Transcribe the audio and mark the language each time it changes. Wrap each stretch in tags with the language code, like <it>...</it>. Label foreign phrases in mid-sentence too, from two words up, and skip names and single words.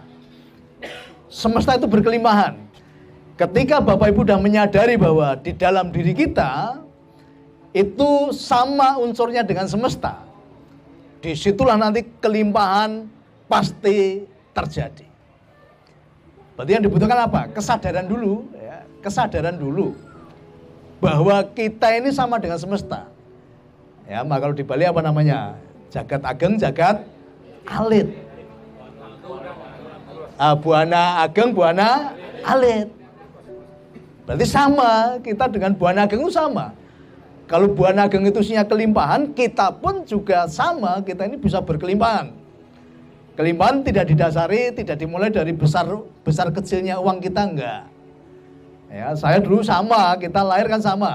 <id>Semesta itu berkelimpahan. Ketika Bapak Ibu sudah menyadari bahwa di dalam diri kita itu sama unsurnya dengan semesta, disitulah nanti kelimpahan pasti terjadi. Berarti yang dibutuhkan apa? Kesadaran dulu, ya. Kesadaran dulu bahwa kita ini sama dengan semesta. Ya, maka kalau di Bali apa namanya?</id> <ban>Jagat ageng, jagat alit. Buana ageng, buana alit.</ban> <id>Berarti sama, kita dengan Buana Ageng itu sama. Kalau Buana Ageng itu isinya kelimpahan, kita pun juga sama, kita ini bisa berkelimpahan. Kelimpahan tidak didasari, tidak dimulai dari besar kecilnya uang kita, enggak. Ya, saya dulu sama, kita lahir kan sama.</id>